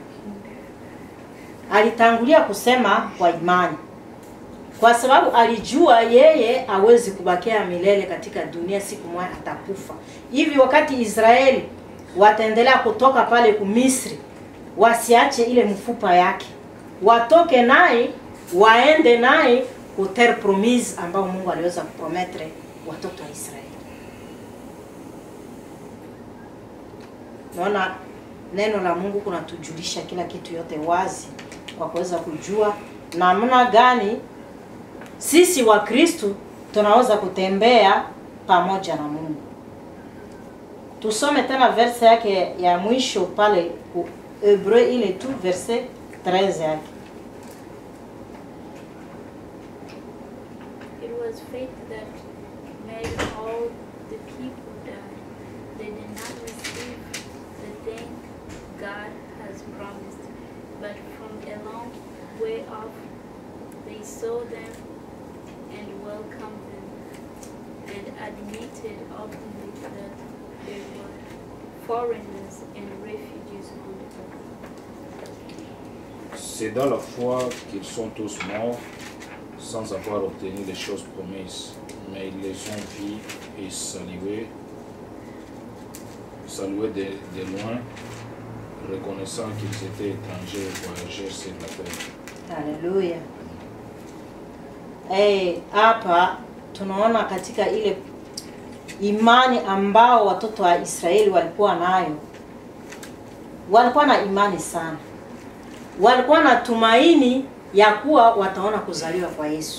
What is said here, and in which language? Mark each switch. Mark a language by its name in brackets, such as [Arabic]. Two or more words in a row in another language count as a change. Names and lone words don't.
[Swahili] Alitangulia kusema kwa imani, kwa sababu alijua yeye hawezi kubakia milele katika dunia, siku moja atakufa. Hivi wakati Israeli wataendelea kutoka pale Misri, wasiache ile mfupa yake, watoke naye waende naye ku [French] terre promise [Swahili] ambao Mungu aliweza kuprometre watoto wa Israeli. Naona neno la Mungu kunatujulisha kila kitu yote wazi kwa kuweza kujua namna gani sisi wa Kristo tunaweza kutembea pamoja na Mungu. Tusome tena verse yake ya mwisho pale Hebreu ile tu verse 13 yake. [English] It was faith that made all the people die. They did not receive the thing God has promised, but from a long way off they saw them and welcomed them, and admitted openly that they were foreigners and refugees on the earth. [French] C'est dans la foi qu'ils sont tous morts sans avoir obtenu les choses promises, mais ils les ont vus et salués de loin, reconnaissant qu'ils étaient étrangers et voyageurs sur la terre. [Swahili] Haleluya. Hapa tunaona katika ile imani ambao watoto wa Israeli walikuwa nayo. Walikuwa na imani sana. Walikuwa na tumaini ya kuwa wataona kuzaliwa kwa Yesu.